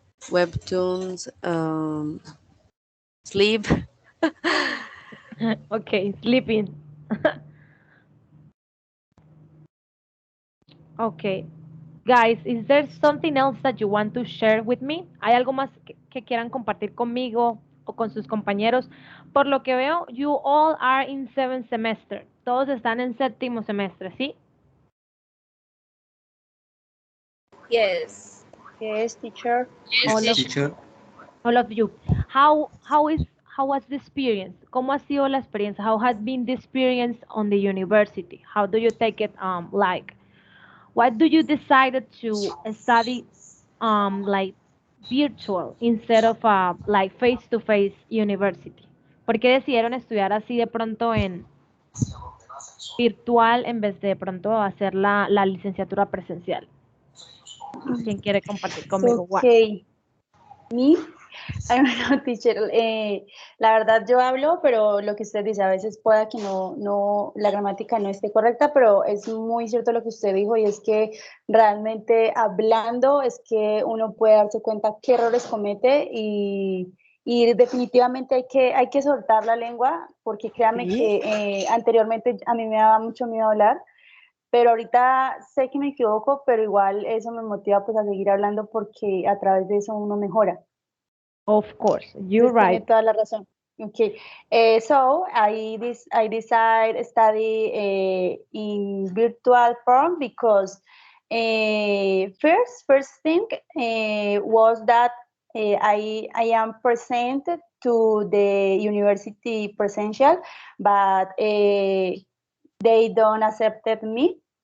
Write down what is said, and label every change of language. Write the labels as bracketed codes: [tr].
[en] Webtoons, sleep. Okay, sleeping. Okay. Guys, is there something else that you want to share with me? [es] ¿Hay algo más que quieran compartir conmigo o con sus compañeros? Por lo que veo, [en] you all are in 7th semester. [es] Todos están en séptimo semestre, ¿sí? [en] Yes. Yes, teacher. All of, Teacher, all of you. How was the experience? [es] ¿Cómo ha sido la experiencia? [en] How has been the experience on the university? How do you take it like? Why do you decided to study like virtual instead of like face-to-face university? [es] ¿Por qué decidieron estudiar así de pronto en virtual en vez de pronto hacer la licenciatura presencial? ¿Quién quiere compartir conmigo? [en] Okay, me, I'm not teacher. [es] La verdad yo hablo, pero lo que usted dice, a veces pueda que la gramática no esté correcta, pero es muy cierto lo que usted dijo y es que realmente hablando es que uno puede darse cuenta qué errores comete y definitivamente hay que soltar la lengua porque créame Sí. que anteriormente a mí me daba mucho miedo hablar. Pero ahorita sé que me equivoco, pero igual eso me motiva pues a seguir hablando porque a través de eso uno mejora. [en] Of course, you're [es] Entonces, tiene [en] right. [es] toda la razón. [en] Okay, so I decide study in virtual form because first thing was that I am presented to the university presential, but they don't accepted me.